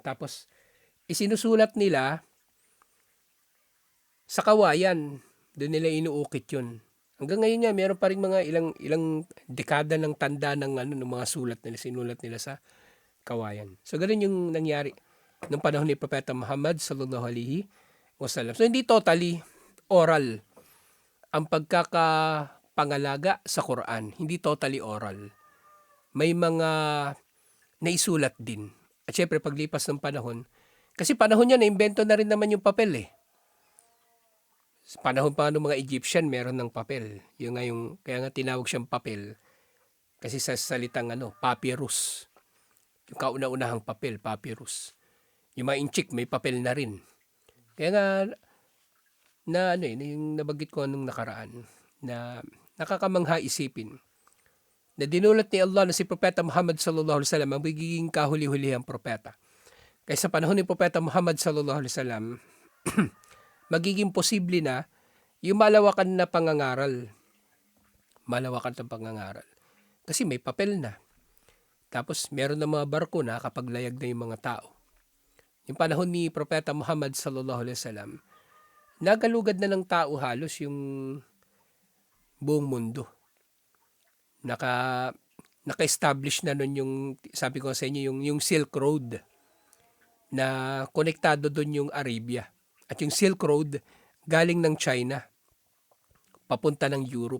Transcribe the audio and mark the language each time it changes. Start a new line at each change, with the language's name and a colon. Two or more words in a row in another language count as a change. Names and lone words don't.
Filipino: Tapos isinusulat nila sa kawayan. Doon nila inuukit yun. Hanggang ngayon nga, meron pa rin mga ilang dekada ng tanda ng ng mga sulat nila, sinulat nila sa kawayan. So ganun yung nangyari nung panahon ni Propeta Muhammad
Arabic: صلى الله عليه وسلم.
Filipino: So hindi
English: totally oral
Filipino: ang pangalaga sa Quran, hindi
English: totally oral.
Filipino: May mga naisulat din. At syempre paglipas ng panahon, kasi panahon niya na-invento na rin naman yung papel eh. Sa panahon pa ng mga Egyptian, meron ng papel. Kaya nga tinawag siyang papel. Kasi sa salitang papyrus. Yung kauna-unahang papel, papyrus. Yung mga inchik, may papel na rin. Kaya nga, yung nabanggit ko nung nakaraan, na nakakamangha isipin na dinulat ni Allah na si Propeta Muhammad
Arabic: صلى الله عليه وسلم
Filipino: ang magiging kahuli-hulihang propeta. Kaya sa panahon ni Propeta Muhammad
Arabic: صلى الله عليه وسلم,
Filipino: magiging posible na yung malawakan na pangangaral. Malawakan na pangangaral. Kasi may papel na. Tapos meron na mga barko na kapag layag na yung mga tao. Yung panahon ni Propeta Muhammad
Arabic: صلى الله عليه وسلم,
Filipino: nagalugad na ng tao halos yung buong mundo. Naka-establish na nun yung, sabi ko sa inyo, yung Silk Road na konektado dun yung Arabia. At yung Silk Road galing ng China papunta ng Europe.